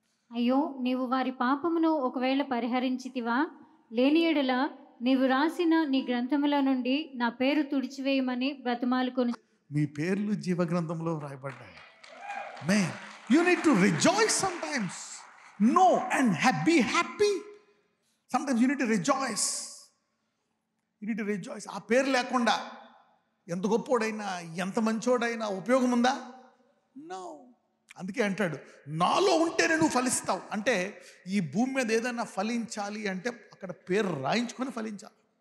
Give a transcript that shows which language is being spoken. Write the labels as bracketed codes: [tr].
[te] అయ్యో, నీవు వారి పాపమును ఒకవేళ పరిహరించితివా, లేని యెడల నీవు రాసిన నీ గ్రంథములో నుండి నా పేరు తుడిచివేయమని బ్రతిమాలుకొని. మీ పేర్లు జీవగ్రంథంలో రాయబడ్డాయి. [en] Man, you need to rejoice sometimes. No, and be happy. Sometimes you need to rejoice. You need to rejoice. [te] ఆ పేరు లేకుండా ఎంత గొప్పోడైనా ఎంత మంచోడైనా ఉపయోగం ఉందా? నో. అందుకే అంటాడు, నాలో ఉంటేనే నువ్వు ఫలిస్తావు. అంటే ఈ భూమి మీద ఏదైనా ఫలించాలి అంటే అక్కడ పేరు రాయించుకొని ఫలించాలి.